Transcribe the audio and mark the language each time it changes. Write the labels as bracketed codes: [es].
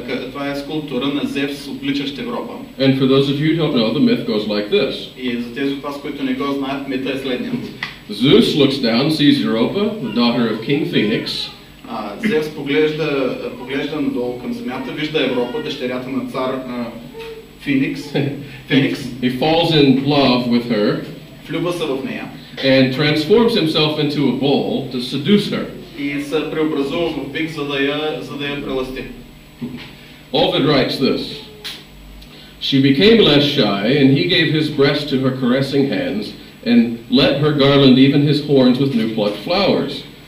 [bg] Това е скулптура на Зевс, отвличащ Европа. [en] And for those of you who don't know, the myth goes like this. [bg] И за тези от вас, които не го знаят, мита е следният. [en] Zeus looks down, sees Europa, the daughter of King Phoenix. [bg] Зевс поглежда надолу към земята, вижда Европа, дъщерята на цар Феникс. [en] He falls in love with her. [bg] Влюбва се в нея. [en] And transforms himself into a bull to seduce her. [bg] и се преобразува в бик, за да я прелъсти. [en] Ovid writes this: She became less shy, and he gave his breast to her caressing hands, and let her garland even his horns with new plucked flowers.